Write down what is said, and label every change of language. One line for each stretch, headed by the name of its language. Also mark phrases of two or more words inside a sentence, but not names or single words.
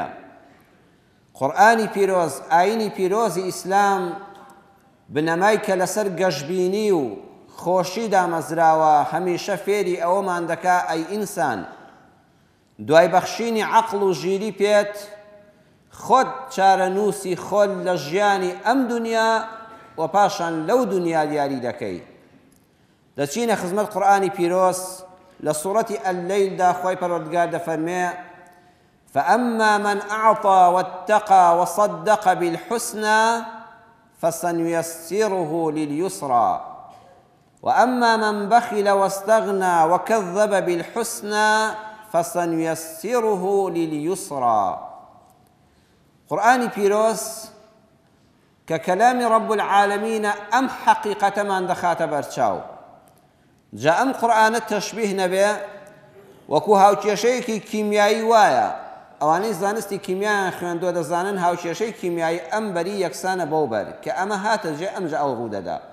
Central Kurdish: قورئانی پیرۆز، ئاینی پیرۆزی ئیسلام بنەمای کە لەسەر گەشببینی و خۆشی دامەزراوە هەمیشە فێری ئەوەمان دەکا ئەی ئینسان، دوای بەخشینی عەقڵ و ژیری پێت خۆت چارەنووسی خۆت لە ژیانی ئەم دنیا و پاشان لەو دنیا دیاری دەکەی. دەچینە خزمەت قورئانی پیرۆز لە سوورەتی ئەللەیلدا خۆی پەروەردگار دەفەرمێ:
Arabic: فأما من أعطى واتقى وصدق بالحسنى فسنيسره لليسرى وأما من بخل واستغنى وكذب بالحسنى فسنيسره لليسرى.
Central Kurdish: قرآن پیرۆز کە کەلامی
Arabic: رب العالمین
Central Kurdish: ئەم حەقیقەتەمان دەخاتە بەرچاو. جا ئەم قورئانە تەشبیه نەبێ وەکو هاوکێشەیەکی کیمیایی وایە. ئەوانەی زانستی کیمیایان خوێندووە دەزانن هاوکێشەی کیمیایی ئەم بەری یەکسانە بەو بەر کە ئەمە هاتە جێ ئەمجا ئەو ڕوودەدا.